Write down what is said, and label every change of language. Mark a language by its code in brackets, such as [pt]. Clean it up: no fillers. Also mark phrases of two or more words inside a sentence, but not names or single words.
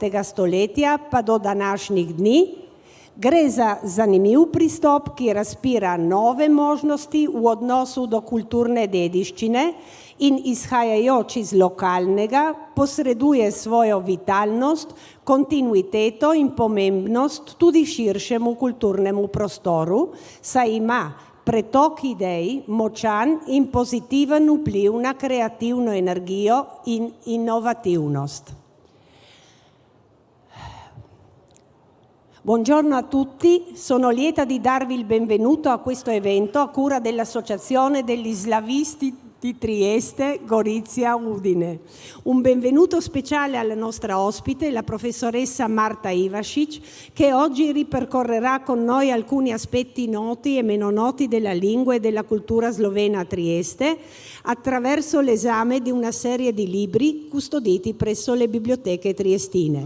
[sl] stoletja pa do današnjih dni. Gre za zanimiv pristop, ki razpira nove možnosti v odnosu do kulturne dediščine in izhajajoč iz lokalnega posreduje svojo vitalnost, kontinuiteto in pomembnost tudi širšemu kulturnemu prostoru, saj ima pretok idej močan in pozitiven vpliv na kreativno energijo in inovativnost. [it] Buongiorno a tutti, sono lieta di darvi il benvenuto a questo evento a cura dell'Associazione degli Slavisti di Trieste, Gorizia, Udine. Un benvenuto speciale alla nostra ospite, la professoressa Marta Ivašič, che oggi ripercorrerà con noi alcuni aspetti noti e meno noti della lingua e della cultura slovena a Trieste, attraverso l'esame di una serie di libri custoditi presso le biblioteche triestine.